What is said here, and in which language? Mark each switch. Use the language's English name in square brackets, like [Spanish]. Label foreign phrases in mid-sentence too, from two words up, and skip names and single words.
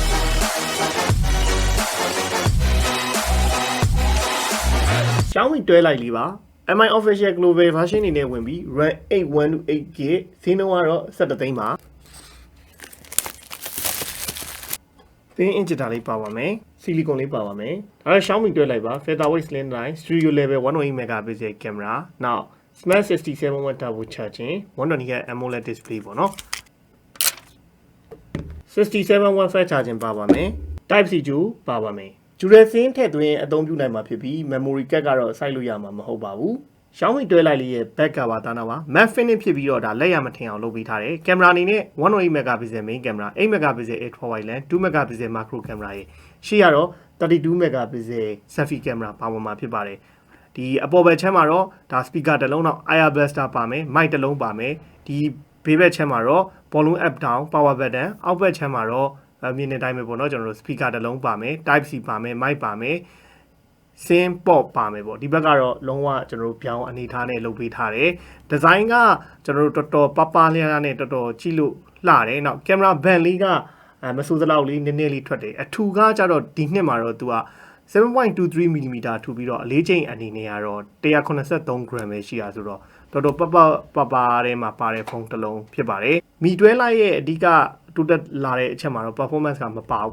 [Burmese] Xiaomi တွဲလိုက်လေးပါ [English] MI official global version [Burmese] အနေနဲ့ဝင်ပြီး RAM 8128GB ဈေးနှုန်းကတော့17သိန်းပါ [English] Thin inch [Burmese] တာလေးပါပါမယ်။ silicone လေးပါပါမယ်။ဒါတော့ Xiaomi တွဲလိုက်ပါ [English] featherweight slim line stereo level 108 megapixel camera now smart 67W turbo charging 120Hz AMOLED display [Burmese] ပေါ့နော် 67W [English] fast charging [Burmese] ပါပါမယ်။ [English] Type C [Burmese] ကျူပါပါမယ်။ [English] dual SIM [Burmese] ထည့်သွင်းအသုံးပြုနိုင်မှာဖြစ်ပြီး [English] memory card [Burmese] ကတော့စိုက်လို့ရမှာမဟုတ်ပါဘူး။ Xiaomi တွဲလိုက်လေးရဲ့ [English] back cover [Burmese] သားနာပါ [English] matte finish [Burmese] ဖြစ်ပြီးတော့ဒါလက်ရမထင်အောင်လုပ်ပေးထားတယ်ကင်မရာအနေနဲ့108 [English] megapixel main camera 8 megapixel ultra wide lens 2 megapixel macro [Burmese] camera ရဲ့ရှေ့ကတော့32 [English] megapixel selfie camera [Burmese] ပါဝင်မှာဖြစ်ပါတယ်ဒီအပေါ်ဘက်ချမ်းမှာတော့ဒါ speaker တစ်လုံးတော့ [English] IR blaster [Burmese] ပါမယ် mic တစ်လုံးပါမယ်ဒီဘေးဘက်ချမ်းမှာတော့ [English] volume up down power button [Burmese] အောက်ဘက်ချမ်းမှာတော့မြင်နေတိုင်းပဲပေါ့နော်ကျွန်တော်တို့ speaker တစ်လုံးပါမယ် [English] type C [Burmese] ပါမယ် mic ပါမယ် [English] Sim pop [Burmese] ပါမယ်ပေါ့ဒီဘက်ကတော့လုံးဝကျွန်တော်တို့ပြောင်းအနေထားနဲ့လုပ်ပေးထားတယ်ဒီဇိုင်းကကျွန်တော်တို့တော်တော်ပပလျားနဲ့တော်တော် ကြည့်လို့လှတယ်နောက်ကင်မရာဘန်လေးကမဆိုးစလောက်လေးနည်းနည်းလေးထွက်တယ်အထူကကြတော့ဒီနှစ်မှာတော့သူက 7.23mm ထူပြီးတော့အလေးချိန်အနေနဲ့ကတော့ 183g ပဲရှိတာဆိုတော့တော်တော်ပပထဲမှာပါတဲ့ဖုန်းတစ်လုံးဖြစ်ပါတယ်မီတွဲလိုက်ရဲ့အဓိကတိုးတက်လာတဲ့အချက်မှာတော့ performance ကမပါဘူး